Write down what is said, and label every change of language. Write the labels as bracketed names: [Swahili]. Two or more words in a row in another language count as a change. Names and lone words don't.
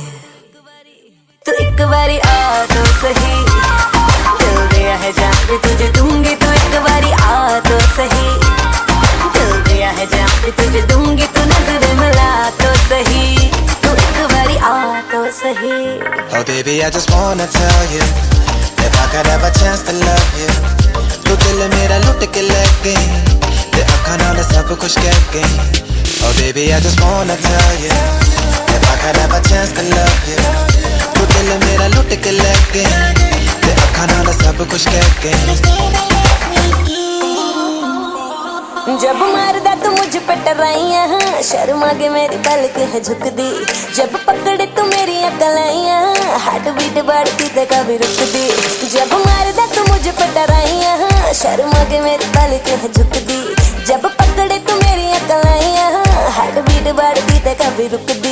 [Hindi] आ तो सही दिल दिया है जाऊं भी तुझे दूंगी तू एक बारी आ तो सही है जहाँ भी तुझे दूंगी तू नजर मिला तो सही तू एक बारी आ तो सही [English] Oh baby I just wanna tell you if I could have a chance to love you [Punjabi] ਤੂ ਦਿਲ ਮੇਰਾ ਲੁਟ ਕੇ ਲਗ ਗਈ ਤੇ ਅੱਖਾ ਨਾਲ ਸਭ ਕੁਛ ਕਹਿ ਗਈ [English] Oh baby I just wanna tell you if I could have a chance to love you [Punjabi] ਤੂ ਦਿਲ ਮੇਰਾ ਲੁਟ ਕੇ ਲਗ ਗਈ ਤੇ ਅੱਖਾ ਨਾਲ ਸਭ ਕੁਛ ਕਹਿ ਗਈ [Hindi] जब मारदा तू मुझ पे टराइयां शर्मा के मेरी पलक है झुक दी जब पकड़े तू अकलाइयाँ, [English] heart beat [Hindi] बढ़ती तो कभी रुकती, जब मारदा तू मुझे पे डराइयाँ, शर्मा के मेरी पलकें है झुकती, जब पकड़े तू मेरी अकलाइयाँ, [English] heart beat [Hindi] बढ़ती तो कभी रुकती।